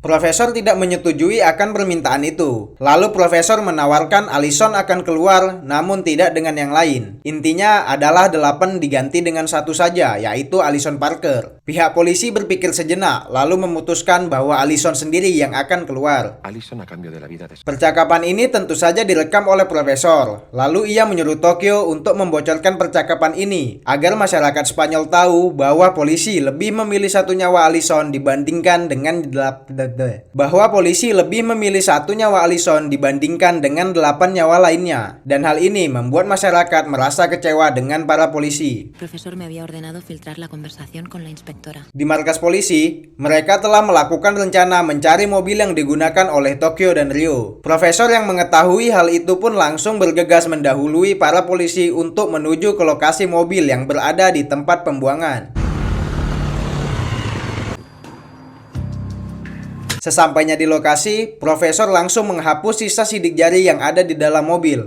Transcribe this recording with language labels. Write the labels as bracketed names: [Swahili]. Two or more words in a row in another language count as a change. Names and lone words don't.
[Indonesian] Profesor tidak menyetujui akan permintaan itu. Lalu profesor menawarkan Allison akan keluar, namun tidak dengan yang lain. Intinya adalah 8 diganti dengan 1 saja, yaitu Allison Parker. Pihak polisi berpikir sejenak, lalu memutuskan bahwa Allison sendiri yang akan keluar. [Spanish] Allison a cambio de la vida de... [Indonesian] Percakapan ini tentu saja direkam oleh profesor. Lalu ia menyuruh Tokyo untuk membocorkan percakapan ini agar masyarakat Spanyol tahu bahwa polisi lebih memilih 1 nyawa Allison dibandingkan dengan 8 nyawa lainnya. Dan hal ini membuat masyarakat merasa kecewa dengan para polisi. [Spanish] Profesor me había ordenado filtrar la conversación con la inspectora. [Indonesian] Di markas polisi, mereka telah melakukan rencana mencari mobil yang digunakan oleh Tokyo dan Rio. Profesor yang mengetahui hal itu pun langsung bergegas mendahului para polisi untuk menuju ke lokasi mobil yang berada di tempat pembuangan. Sesampainya di lokasi, profesor langsung menghapus sisa sidik jari yang ada di dalam mobil.